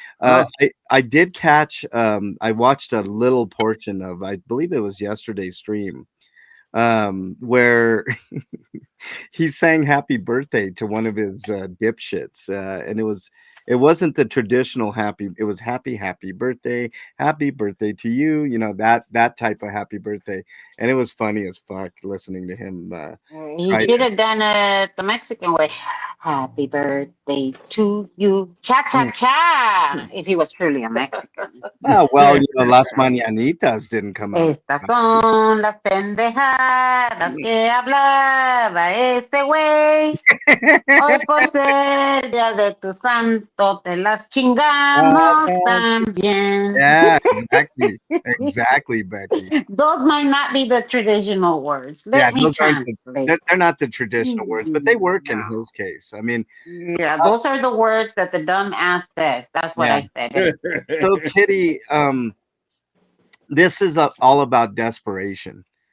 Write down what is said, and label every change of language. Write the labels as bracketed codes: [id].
[en] I did catch. I watched a little portion of, I believe it was yesterday's stream, where he sang happy birthday to one of his dipshits, and it wasn't the traditional happy, it was happy birthday to you, you know, that type of happy birthday. And it was funny as fuck listening to him. He should have done it the Mexican way. Happy birthday to you, cha cha cha. If he was truly a Mexican. Oh, well, you know, Las Mañanitas didn't come out. [es] Estas son las pendejadas que hablaba ese güey. Hoy por ser día de tu santo te las chingamos también. [en] Yeah, exactly, Becky. Those might not be the traditional words. Let me translate. They're not the traditional words, but they work in his case. I mean, yeah, those are the words that the dumb ass says. That's what I said. So, Kitty, this is all about desperation.